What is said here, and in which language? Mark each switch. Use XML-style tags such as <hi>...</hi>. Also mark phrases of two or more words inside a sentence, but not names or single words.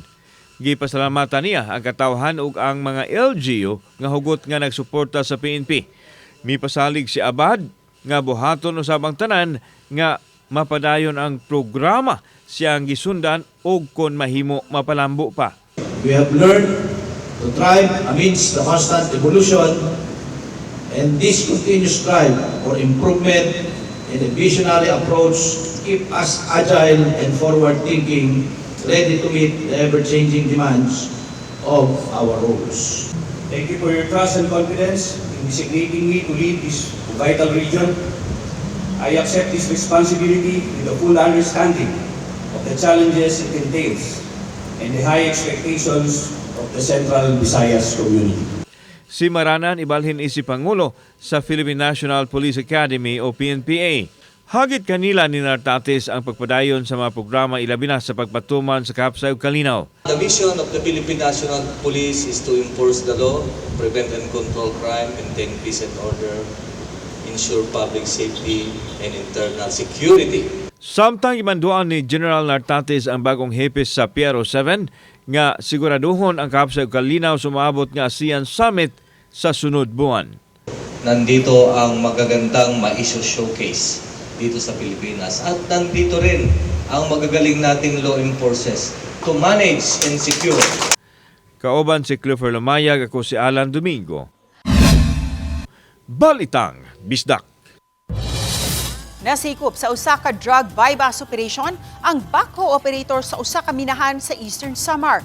<ceb>Gipasalamatan niya ang katawhan ug ang mga LGU nga hugot nga nagsuporta sa PNP. Mipasalig si Abad nga buhaton usab ang tanan nga mapadayon ang programa siyang gisundan o kon mahimo mapalambo pa.</ceb> <en>We have learned to thrive amidst the constant evolution, and this continuous drive for improvement and a visionary approach keep us agile and forward-thinking, ready to meet the ever-changing demands of our roles. Thank you for your trust and confidence in designating me to lead this vital region. I accept this responsibility with a full understanding of the challenges it entails and the high expectations of the Central Visayas community.</en> <ceb>Si Maranan ibalhin isi Pangulo sa Philippine National Police Academy o PNPA. Hagit kanila ni Nartates ang pagpadayon sa mga programa ilabi na sa pagpatuman sa kahapsay ug kalinaw.</ceb> <en>The mission of the Philippine National Police is to enforce the law, prevent and control crime, maintain peace and order, ensure public safety and internal security.</en> <ceb>Samtang imanduan ni General Nartates ang bagong hepes sa PRO7 nga siguraduhon ang kahapsay ug kalinaw sumabot nga ASEAN Summit sa sunod buwan.</ceb> <tl>Nandito ang magagandang ma-issue showcase dito sa Pilipinas at nandito rin ang magagaling nating</tl> <en>law enforcers to manage and secure.</en> <ceb>Kauban si Clifford Lumayag, ako si Alan Domingo. Balitang Bisdak. Nasikop sa usa ka</ceb> <en>drug bypass operation</en> <ceb>ang</ceb> <en>backhoe operator</en> <ceb>sa usa ka minahan sa Eastern Samar.</ceb>